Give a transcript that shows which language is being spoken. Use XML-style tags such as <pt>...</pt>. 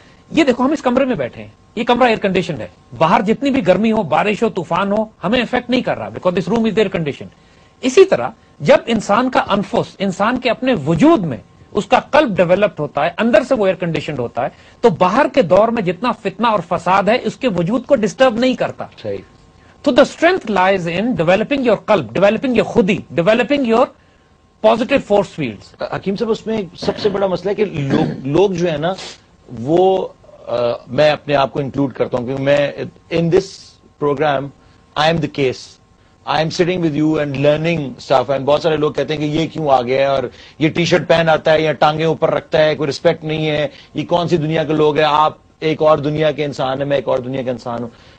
<ur>یہ دیکھو ہم اس کمرے میں بیٹھے ہیں، یہ کمرہ ایئر کنڈیشن ہے. باہر جتنی بھی گرمی ہو، بارش ہو، طوفان ہو، ہمیں افیکٹ نہیں کر رہا</ur> <en>Because this room is air condition.</en> <ur>اسی طرح جب انسان کا انفس، انسان کے اپنے وجود میں اس کا قلب ڈیولپڈ ہوتا ہے، اندر سے وہ ایئر کنڈیشنڈ ہوتا ہے، تو باہر کے دور میں جتنا فتنہ اور فساد ہے اس کے وجود کو ڈسٹرب نہیں کرتا. صحیح.</ur> <en>تو the strength lies in developing your قلب، developing your خودی، developing your positive force fields.</en> <ur>حکیم صاحب اس میں سب سے بڑا مسئلہ ہے کہ لوگ جو ہے نا وہ میں اپنے آپ کو انکلوڈ کرتا ہوں کیونکہ میں</ur> <en>In this programme I am the case, I am sitting with you and learning stuff.</en> <ur>And بہت سارے لوگ کہتے ہیں کہ یہ کیوں آ گیا ہے اور یہ ٹی شرٹ پہن آتا ہے یا ٹانگیں اوپر رکھتا ہے، کوئی رسپیکٹ نہیں ہے، یہ کون سی دنیا کے لوگ ہیں، آپ ایک اور دنیا کے انسان ہیں، میں ایک اور دنیا کا انسان ہوں.</ur>